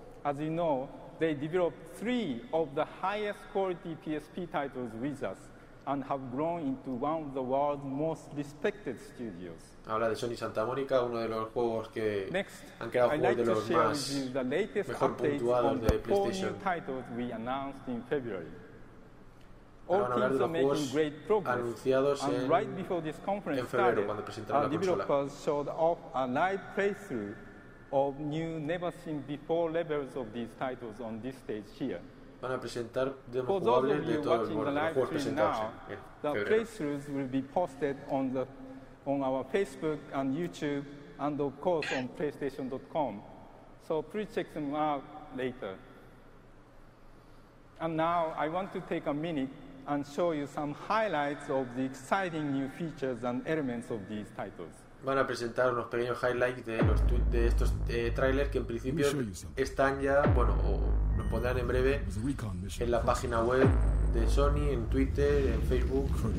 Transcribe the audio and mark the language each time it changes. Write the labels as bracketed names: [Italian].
[English] As you know, they developed three of the highest quality PSP titles with us and have grown into one of the world's most respected studios. [Spanish] Habla de Sony Santa Mónica, uno de los juegos que han creado juegos de los más mejor puntuados de PlayStation. [English] Four new titles we announced in February. [Spanish] Ahora van a hablar de los juegos anunciados en febrero, cuando presentaron la consola. [English] Developers showed off a live playthrough of new never seen before levels of these titles on this stage here. [Spanish] Van a presentar demos jugables de todos los juegos presentados en febrero. [English] The playthroughs will be posted on the on our Facebook and YouTube and of course on PlayStation.com. So please check them out later. And now I want to take a minute and show you some highlights of the exciting new features and elements of these titles. [Spanish] Van a presentar unos pequeños highlights de los de estos trailers que en principio están ya, bueno, o lo pondrán en breve en la página web de Sony, en Twitter, en Facebook.